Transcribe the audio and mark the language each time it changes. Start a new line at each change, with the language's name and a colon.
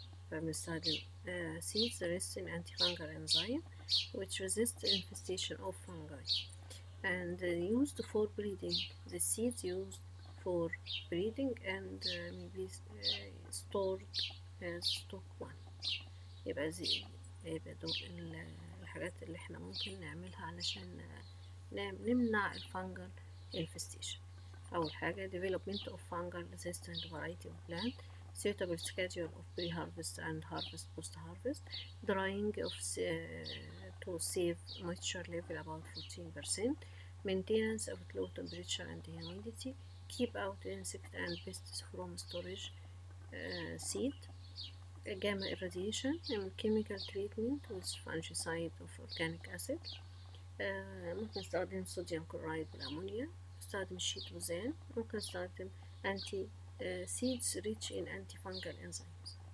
Arabic: فبنستخدم
English: seeds rich in antifungal enzyme which resist the infestation of fungi and used for breeding. The seeds used for breeding and maybe stored as stock one.
Arabic: يبقى دول الحاجات اللي احنا ممكن نعملها علشان نمنع الفانجل infestation. أول حاجة
English: development of fungal resistant variety of plant, suitable schedule of pre-harvest and harvest post-harvest, drying of to save moisture level about 14%, maintenance of low temperature and humidity, keep out insect and pests from storage seed, gamma irradiation and chemical treatment with fungicide of organic acid.
Arabic: ممكن نستخدم صوديوم كلورايد بالأمونيا، نستخدم شيتوزان، ممكن نستخدم
English: anti seeds rich in antifungal enzymes.